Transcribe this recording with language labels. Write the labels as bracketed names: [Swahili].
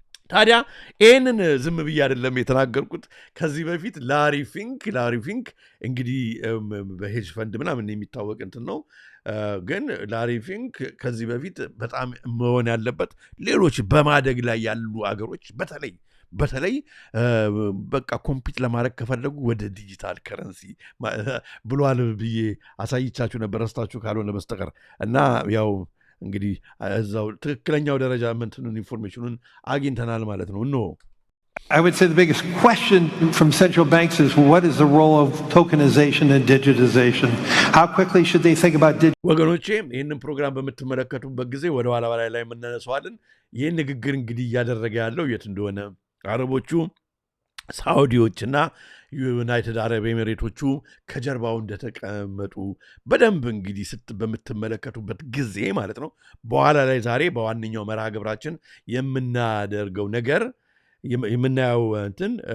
[Amharic] ታዲያ ይህንን ዝም ብዬ አይደለም የተናገርኩት። ከዚህ በፊት ላሪ ፊንክ እንግዲህ በሄጅ ፈንድ ምናምን የሚታወቅ እንትን ነው። ግን ላሪ ፊንክ ከዚህ በፊት በጣም መሆን ያለበት ሌሎች በማደግ ላይ ያሉ አገሮች በተለይ በቃ ኮምፒት ለማድረግ ከፈለጉ ወደ ዲጂታል ከረንሲ ብሏል ብዬ አሳይቻችሁ ነበር ረስታችሁ ካልሆነ በስተቀር። እና ያው እንግዲህ እዛው ትክክለኛው ደረጃ ምንትኑን ኢንፎርሜሽኑን አግኝተናል ማለት ነው። እነሆ [English] I would say the biggest question from central banks is what is the role of tokenization and digitization? How quickly should they think about [Amharic] ወገኖቼ ይህንን ፕሮግራም በምትመለከቱበት ጊዜ ወደ ኋላ ላይ የምናነሳዋለን። ይህን ንግግር እንግዲህ እያደረገ ያለው የት እንደሆነ አረቦቹ ሳውዲዎችና ዩናይትድ አረብ ኤሚሬቶቹ ከጀርባው እንደተቀመጡ በደንብ እንግዲህ በምትመለከቱበት ጊዜ ማለት ነው። በኋላ ላይ ዛሬ በዋነኛው መርሃ ግብራችን የምናደርገው ነገር የምናየው እንትን